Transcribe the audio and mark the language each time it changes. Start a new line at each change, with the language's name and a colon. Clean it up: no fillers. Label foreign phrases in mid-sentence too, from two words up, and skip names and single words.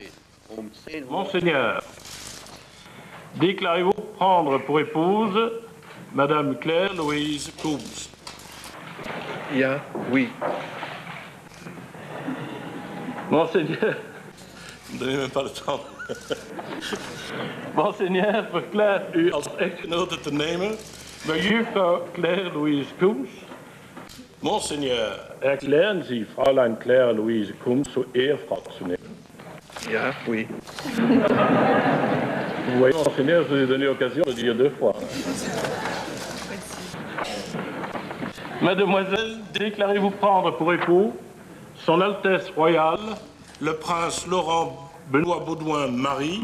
French: Monseigneur, déclarez-vous prendre pour épouse Madame Claire Louise Coombs? Oui. Monseigneur, vous ne donnez même pas le temps. Monseigneur,
Dutch: verklaart u als echtgenote te nemen mevrouw Claire Louise Coombs?
French: Monseigneur,
German: erklären Sie Fräulein Claire Louise Coombs zur Ehefrau zu nehmen?
French: Oui. Vous voyez, Monseigneur, je vous ai donné l'occasion de dire 2 fois. Mademoiselle, déclarez-vous prendre pour époux Son Altesse Royale, le prince Laurent Benoît Baudouin-Marie?